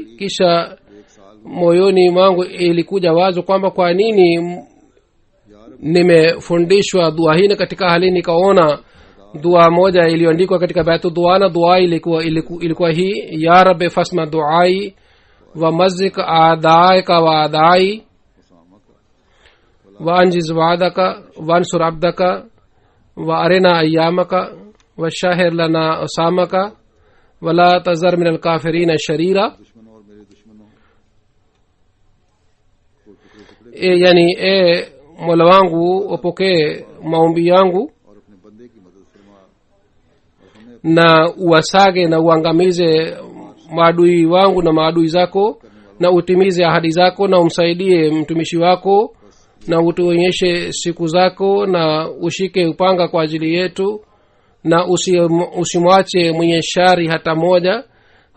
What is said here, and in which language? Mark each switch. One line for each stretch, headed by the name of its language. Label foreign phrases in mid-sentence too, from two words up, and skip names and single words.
Swahili: kisha moyoni mwangu ilikuja wazo kwamba kwa nini nimefundishwa dua hii, na katika hali nikaona dua moja iliyoandikwa katika baitu dua, na dua ilikuwa hii:
Arabic: يا رب فاسمع دعائي ومزق أعداءك وأعدائي وأنجز وعدك وانصر عبدك وأرنا أيامك وشهر لنا حسامك ولا تذر من الكافرين شريرا.
Urdu: دشمنوں اور میرے دشمنوں کو ٹکڑے ٹکڑے
Swahili: yani mola wangu upokee maombi yangu
Urdu: اور اپنے بندے کی مدد فرما اور ہمیں
Swahili: na uwasage na uangamize maadui wangu na maadui zako, na utimize ahadi zako, na umsaidie mtumishi wako, na utuonyeshe siku zako, na ushike upanga kwa ajili yetu, na usimwache mwenye shari hata moja.